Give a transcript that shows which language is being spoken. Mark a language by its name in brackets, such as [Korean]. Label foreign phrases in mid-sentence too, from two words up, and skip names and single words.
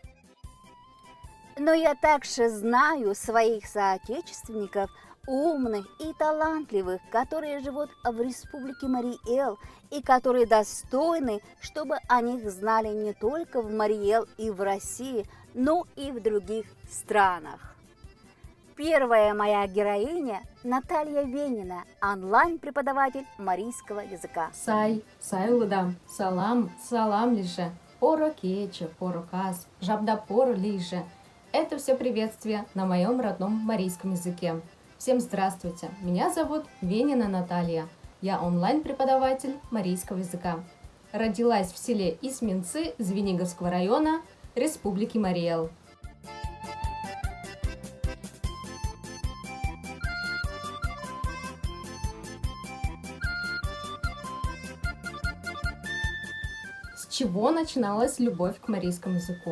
[Russian] Но я также знаю своих соотечественников, умных и талантливых, которые живут в Республике Мариэл и которые достойны, чтобы о них знали не только в Мариэл и в России, но и в других странах. Первая моя героиня – Наталья Венина, онлайн-преподаватель марийского языка. [Mari] Сайулдам, салам лиже, поро кече, поро каз, жабдапор лиже. [Russian] Это все приветствие на моем родном марийском языке. Всем здравствуйте, меня зовут Венина Наталья, я онлайн-преподаватель марийского языка. Родилась в селе Исминцы Звениговского района Республики Мариэл. С чего начиналась любовь к марийскому языку?